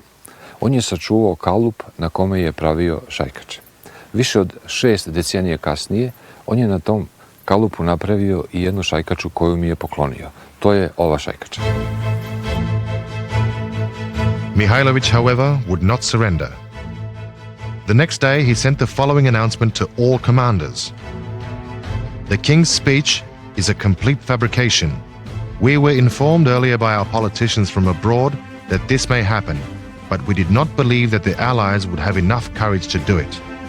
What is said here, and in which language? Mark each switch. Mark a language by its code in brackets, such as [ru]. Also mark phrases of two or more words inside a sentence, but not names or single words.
[sr] On je sačuvao kalup na kome je pravio šajkače. Više od 6 decenije kasnije on je na tom kalupu napravio i jednu šajkaču koju mi je poklonio. To je ova šajkača. [en] Mihailovic, however, would not surrender. The next day he sent the following announcement to all commanders. The king's speech is a complete fabrication. We were informed earlier by our politicians from abroad that this may happen, but we did not believe that the Allies would have enough courage to do it.